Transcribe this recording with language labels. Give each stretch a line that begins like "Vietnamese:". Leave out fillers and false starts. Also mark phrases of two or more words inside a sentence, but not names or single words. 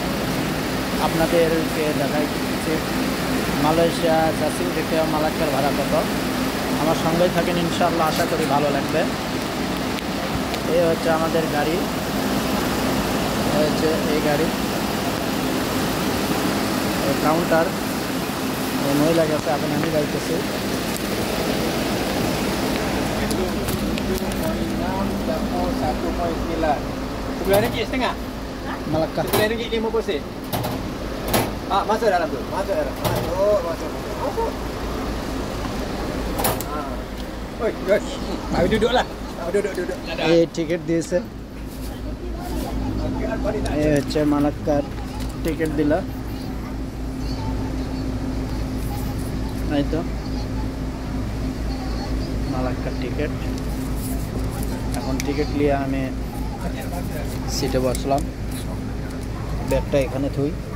Bangla: আপনাদেরকে দেখাচ্ছি মালয়েশিয়া জাসিং থেকে মালাক্কার ভাড়া কত। আমার সঙ্গেই থাকেন, ইনশাআল্লাহ আশা করি ভালো লাগবে। এই হচ্ছে আমাদের গাড়ি, হচ্ছে এই গাড়ি কাউন্টার। মহিলা গেছে, এখন আমি যাইতেছি।
Malay: RM1,9 Malacca. RM50. Ah, masuk dalam tu. Masuk dalam. Masuk. Oi, guys. Ayo duduklah. Duduk.
Bangla: এই টিকিট দিয়েছে, এই হচ্ছে মালাক্কার টিকিট দিলা। এই তো মালাক্কার টিকিট। এখন টিকিট নিয়ে আমি সিটে বসলাম, ব্যাগটা এখানে থুই।